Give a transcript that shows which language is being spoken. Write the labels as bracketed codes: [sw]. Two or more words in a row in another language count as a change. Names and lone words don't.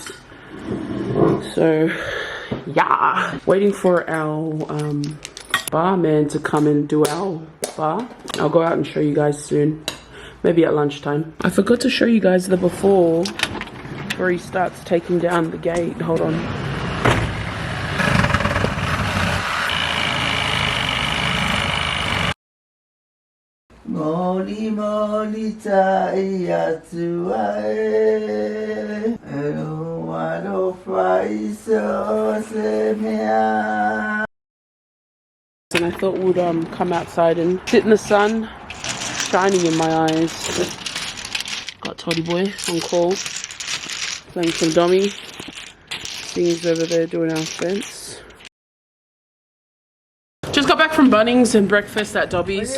[en] So, yeah. Waiting for our barman to come and do our bar. I'll go out and show you guys soon. Maybe at lunchtime. I forgot to show you guys the before he starts taking down the gate. Hold on. Moli moli taiyatu ae walo faiso semea. And I thought we'd come outside and sit in the sun, shining in my eyes. Got Toddy Boy on call, playing some dummy. Things over there doing our fence. Just got back from Bunnings and breakfast at Dobby's.